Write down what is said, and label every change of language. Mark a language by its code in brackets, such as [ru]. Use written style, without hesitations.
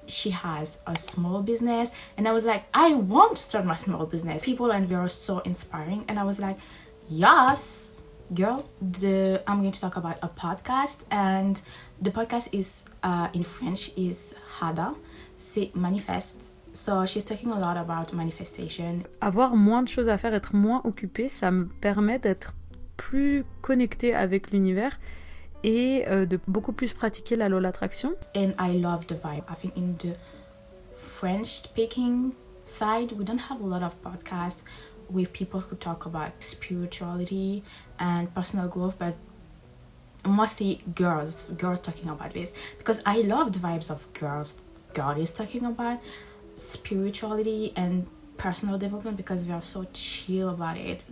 [en] She has a small business and I was like, I want to start my small business. People and they are so inspiring and I was like, yes girl. I'm going to talk about a podcast and the podcast is in French is Hada, [fr] c'est Manifeste. [en] So she's talking a lot about manifestation. [fr] Avoir moins de choses à faire, être moins occupée, ça me permet d'être plus connectée avec l'univers et de beaucoup plus pratiquer la [en] law of attraction. And I love the vibe. I think in the French speaking side we don't have a lot of podcasts with people who talk about spirituality and personal growth, but mostly girls talking about this because I love the vibes of girls talking about spirituality and personal development because they are so chill about it.